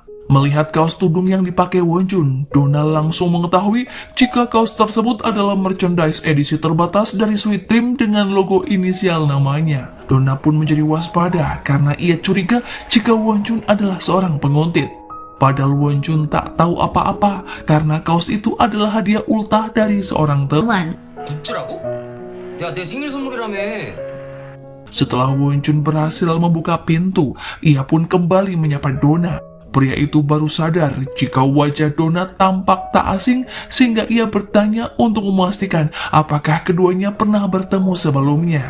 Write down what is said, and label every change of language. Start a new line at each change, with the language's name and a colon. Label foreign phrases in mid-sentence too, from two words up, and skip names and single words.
Indonesian: Melihat kaos tudung yang dipakai Won Jun, Donna langsung mengetahui jika kaos tersebut adalah merchandise edisi terbatas dari Sweet Dream dengan logo inisial namanya. Donna pun menjadi waspada karena ia curiga jika Won Jun adalah seorang penguntit. Padahal Won Jun tak tahu apa-apa karena kaos itu adalah hadiah ultah dari seorang teman.
Korean: 굿즈라고? 야, 내 생일 선물이라며.
Indonesian: Setelah Won Jun berhasil membuka pintu, ia pun kembali menyapa Donna. Pria itu baru sadar jika wajah Donna tampak tak asing sehingga ia bertanya untuk memastikan apakah keduanya pernah bertemu sebelumnya.